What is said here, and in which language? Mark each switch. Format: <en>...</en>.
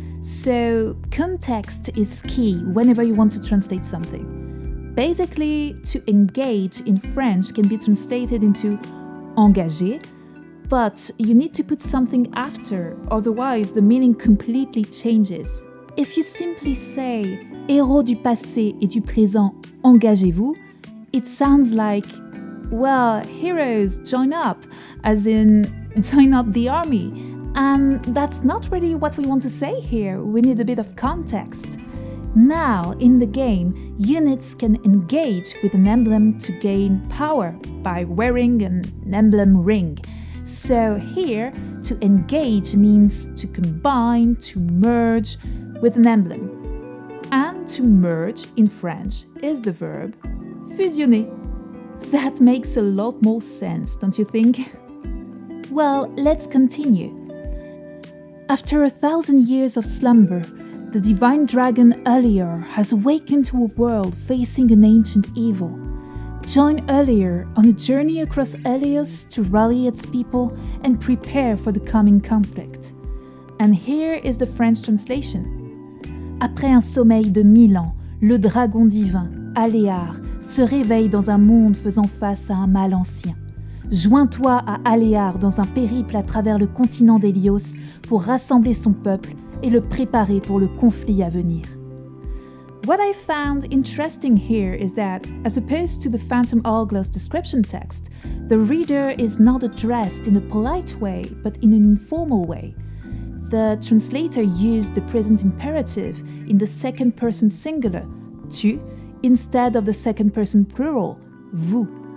<en>So context is key whenever you want to translate something. Basically, to engage in French can be translated into engager, but you need to put something after, otherwise the meaning completely changes. If you simply say «</en> <fr>héros du passé et du présent, engagez-vous</fr> <en>», it sounds like, well, heroes, join up, as in, join up the army. And that's not really what we want to say here, we need a bit of context. Now, in the game, units can engage with an emblem to gain power by wearing an emblem ring. So here, to engage means to combine, to merge with an emblem. And to merge in French is the verb fusionner. That makes a lot more sense, don't you think? Well, let's continue. After 1,000 years of slumber, the divine dragon Earlier has awakened to a world facing an ancient evil. Join Earlier on a journey across Helios to rally its people and prepare for the coming conflict. And here is the French translation.</en> <fr>Après un sommeil de 1000 ans, le dragon divin, Aléar, se réveille dans un monde faisant face à un mal ancien. Joins-toi à Aléar dans un périple à travers le continent d'Hélios pour rassembler son peuple et le préparer pour le conflit à venir.</fr> <en>What I found interesting here is that, as opposed to the Phantom Hourglass description text, the reader is not addressed in a polite way, but in an informal way. The translator used the present imperative in the second person singular, tu, instead of the second person plural, vous.</en>